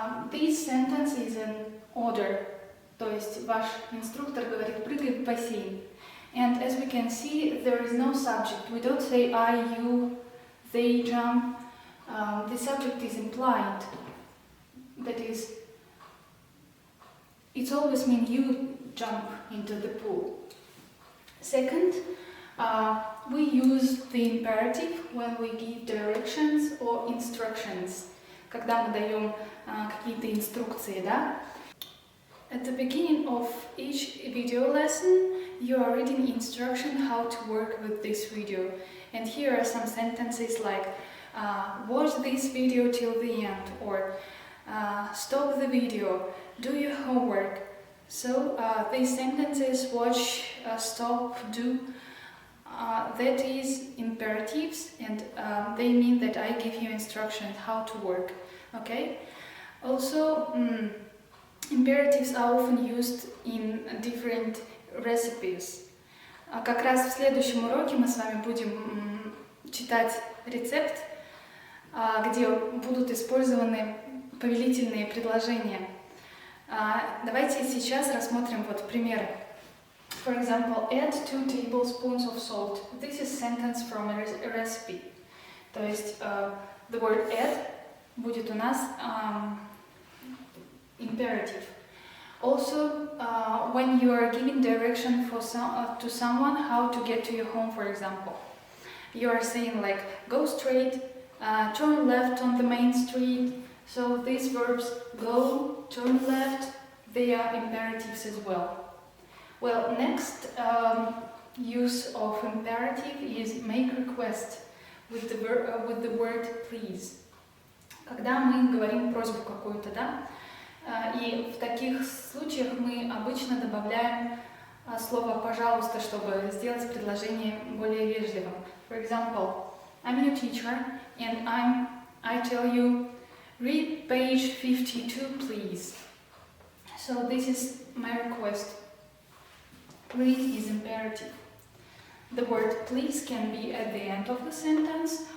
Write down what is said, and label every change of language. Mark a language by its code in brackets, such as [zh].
[en] This sentence is an order, [ru] то есть ваш инструктор говорит прыгай в бассейн. [en] And as we can see, there is no subject. We don't say I, you, they jump. The subject is implied. That is, it always means you jump into the pool. Second, we use the imperative when we give directions or instructions. [ru] Когда мы даем какие-то инструкции, да? [en] At the beginning of each video lesson, you are reading instruction how to work with this video. And here are some sentences like watch this video till the end, or stop the video, do your homework. So these sentences, watch, stop, do, that is imperatives, and they mean that I give you instructions how to work. Okay? Also, imperatives are often used in different recipes. [ru] Как раз в следующем уроке мы с вами будем читать рецепт, где будут использованы повелительные предложения. Давайте сейчас рассмотрим вот примеры. [en] For example, add 2 tablespoons of salt. This is sentence from a recipe. [ru] То есть [en] the word add [ru] будет у нас imperative. [en] Also, when you are giving direction to someone how to get to your home, for example, you are saying like go straight, turn left on the main street. So these verbs go, turn left, they are imperatives as well. Well, next use of imperative is make request with the word please. [ru] Когда мы говорим просьбу какую-то, да? И в таких случаях мы обычно добавляем слово «пожалуйста», чтобы сделать предложение более вежливым. [en] For example, I'm your teacher and I tell you, read page 52, please. So this is my request. Read is imperative. The word please can be at the end of the sentence